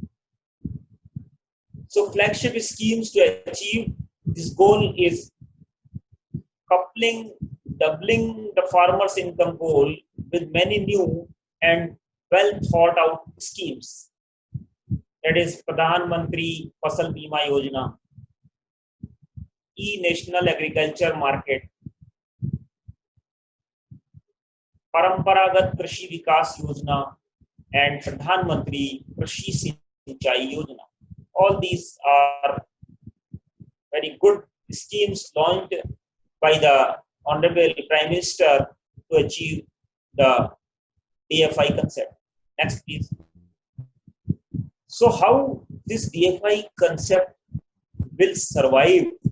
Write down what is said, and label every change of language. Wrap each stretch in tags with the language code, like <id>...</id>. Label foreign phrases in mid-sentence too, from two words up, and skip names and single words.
<en>So flagship schemes to achieve this goal is doubling the farmer's income goal with many new and well thought out schemes. That is Pradhan Mantri Fasal Bima Yojana, E-National Agriculture Market, Paramparagat Krishi Vikas Yojana, and Pradhan Mantri Krishi Sinchai Yojana. All these are very good schemes launched by the Honorable Prime Minister to achieve the DFI concept. Next, please. So how this DFI concept will survive?</en>